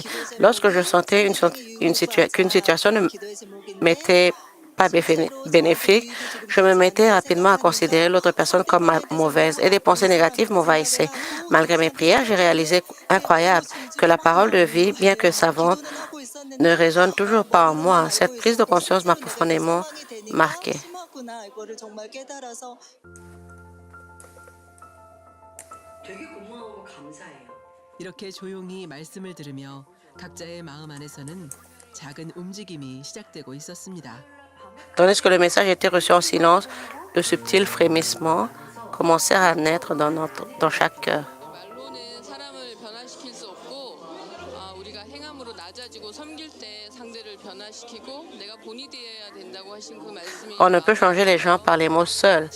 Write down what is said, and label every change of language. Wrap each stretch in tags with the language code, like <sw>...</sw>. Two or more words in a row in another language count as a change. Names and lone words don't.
<fr>Lorsque je sentais qu'une situation ne m'était pas bénéfique, je me mettais rapidement à considérer l'autre personne comme mauvaise et des pensées négatives m'envahissaient. Malgré mes prières, j'ai réalisé incroyable que la parole de vie, bien que savante, ne résonne toujours pas en moi. Cette prise de conscience m'a profondément marquée.</fr> <ko>이렇게 조용히 말씀을 들으며 각자의 마음 안에서는 작은 움직임이 시작되고 있었습니다.</ko> <fr>Tandis que le message était reçu en silence, de subtils frémissements commencèrent à naître dans chaque cœur. On ne peut changer les gens par les mots seuls.</fr>